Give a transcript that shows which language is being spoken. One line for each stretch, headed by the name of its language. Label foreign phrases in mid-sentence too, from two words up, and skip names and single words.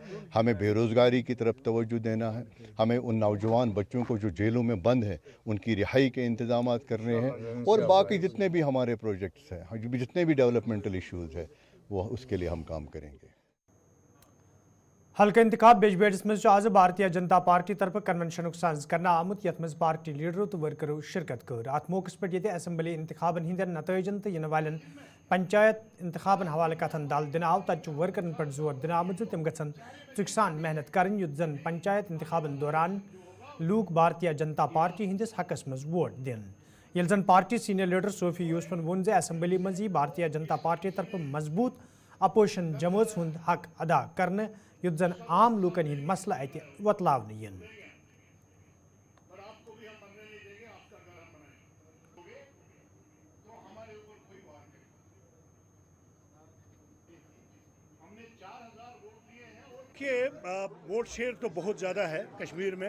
Urdu: ہمیں بے روزگاری کی طرف توجہ دینا ہے۔ ہمیں ان نوجوان بچوں کو جو جیلوں میں بند ہیں ان کی رہائی کے انتظام کرنے ہیں، اور باقی جتنے بھی ہمارے پروجیکٹس ہیں، جتنے بھی हमारे प्रोजेक्ट्स हैं, जितने भी
English: developmental issues
Urdu: हैं, وہ اس کے لیے ہم کام کریں گے.
Kashmiri: हल्का इंतखाब बेजबेड़स मज आज भारतीय जनता पार्टी तरफ कन्वेंशन साज करना आमुत यथ मज पार्टी लीडरों तो वर्करों शिरकत कर। अत मौके पे ये असम्बली इंतखाबन हंदन नतजन तो इन वाल पंचायत इंतखाबन हवाले कथन दाल दिन आव तत वर्करन पर जोर दिन आमुत तम गन चुकसान मेहनत करन युत जन पंचायत इंतखाबन दौरान लूक भारतीय जनता पार्टी हंदिस हकस मज वोट दिन। यल जन
English: party senior leader
Kashmiri: सोफी यूसफन वोन जे असम्बली मज भारतीय जनता पार्टी तरफ मजबूत अपोजिशन जमात हुंद हक अदा करने युत जन आम लूकन हंद मसला अत वतलावन यन।
Urdu: کے
English: vote share
Urdu: تو بہت زیادہ ہے کشمیر میں.